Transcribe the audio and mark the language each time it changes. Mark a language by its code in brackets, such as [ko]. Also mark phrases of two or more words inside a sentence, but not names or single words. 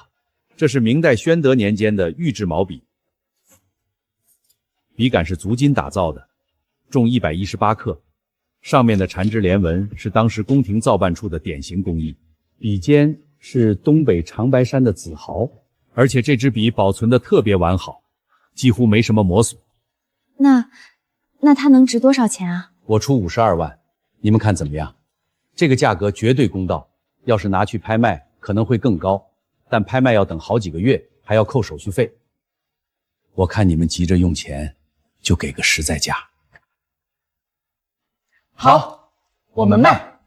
[zh] 这是明代宣德年间的玉制毛筆，筆杆是足金打造的，重118克，上面的缠枝連紋是当时宮廷造辦處的典型工藝，筆尖是東北长白山的紫毫，而且这支筆保存的特別完好，幾乎沒什麼磨損。那它能值多少錢啊？我出52萬，你們看怎麼樣？這個價格絕對公道，要是拿去拍賣可能會更高，但拍賣要等好幾個月，還要扣手續費。我看你們急着用錢，就給個實在價。好，我們賣。